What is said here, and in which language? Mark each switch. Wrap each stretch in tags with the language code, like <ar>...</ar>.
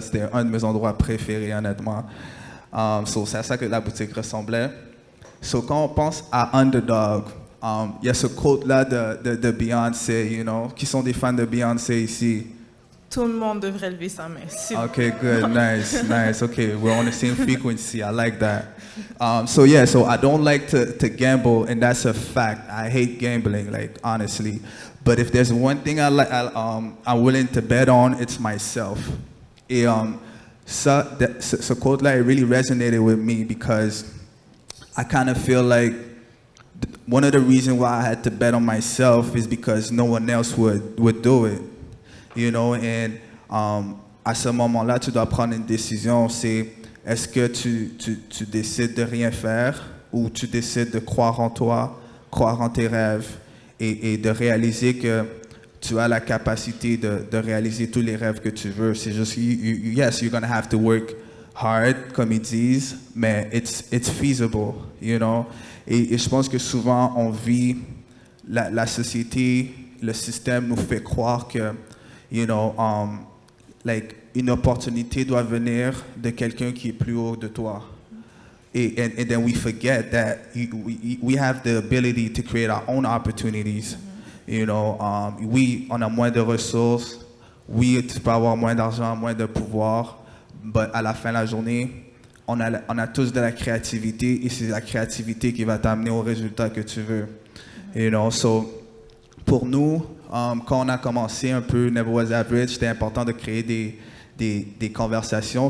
<fr>C'était un de mes endroits préférés, honnêtement. C'est à ça que la boutique ressemblait. So, quand on pense à Underdog, Il y a ce quote-là de Beyoncé, you know, qui sont des fans de Beyoncé ici. Tout le monde devrait lever sa main.</fr> <en>Okay, good, nice. Okay, we're on the same frequency. I like that. So I don't like to gamble, and that's a fact. I hate gambling, like honestly. But if there's one thing I'm willing to bet on, it's myself.</en> <fr>Et ce quote-là,</fr> <en>it really resonated with me because I kind of feel like one of the reasons why I had to bet on myself is because no one else would do it. You know, and</en> <fr>à ce moment-là, tu dois prendre une décision. C'est est-ce que tu décides de rien faire ou tu décides de croire en toi, croire en tes rêves et de réaliser que tu as la capacité de réaliser tous les rêves que tu veux. C'est juste,</fr> <en>yes, you're gonna have to work hard,</en> <fr>comme ils disent, mais</fr> <en>it's feasible, you know.</en> <fr>Et je pense que souvent, on vit, la société, le système nous fait croire que,</fr> <en>you know, like,</en> <fr>une opportunité doit venir de quelqu'un qui est plus haut de toi.</fr> <en>And then we forget that we have the ability to create our own opportunities.</en> <fr>You know, oui, on a moins de ressources. Oui, tu peux avoir moins d'argent, moins de pouvoir. Mais à la fin de la journée, on a tous de la créativité et c'est la créativité qui va t'amener au résultat que tu veux. You know, so, pour nous, quand on a commencé un peu Never Was Average, c'était important de créer des conversations.</fr>